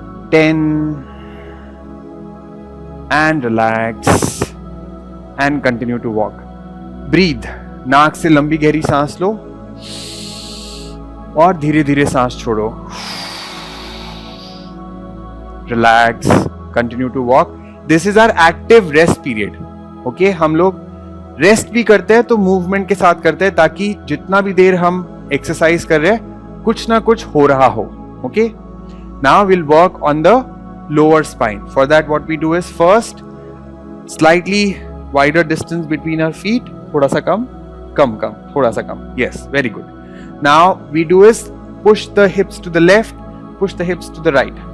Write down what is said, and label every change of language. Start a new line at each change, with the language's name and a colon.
English: 10 and relax and continue to walk. Breathe.
Hindi: नाक से लंबी गहरी सांस लो और धीरे धीरे सांस छोड़ो.
English: Relax. Continue to walk. This is our active rest period.
Hindi: Okay, हम लोग रेस्ट भी करते हैं तो मूवमेंट के साथ करते हैं ताकि जितना भी देर हम एक्सरसाइज कर रहे हैं कुछ ना कुछ हो रहा हो.
English: Okay. Now we'll work on the lower spine. For that what we do is first slightly wider distance between our feet.
Hindi: थोड़ा सा कम, थोड़ा सा कम.
English: Yes, very good. Now we do is push the hips to the left, push the hips to the right.